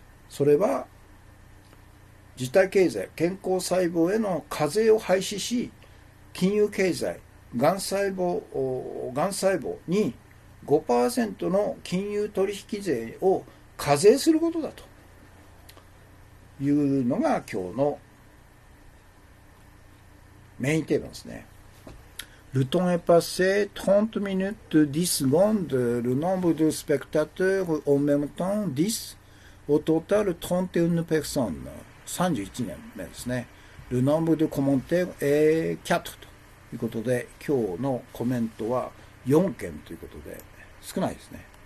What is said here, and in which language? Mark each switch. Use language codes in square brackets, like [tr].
[ja] それは実体経済、健康細胞への課税を廃止し、金融経済、がん細胞に 5% の金融取引税を課税することだというのが今日のメインテーマですね。 [fr] Le temps est passé, 30 minutes 10 secondes, le nombre de spectateurs en même temps 10. Au total, 31 personnes, [ja] 31年目ですね。 [fr] Le nombre de commentaires est 4 [ja] ということで、今日のコメントは4件ということで、少ないですね。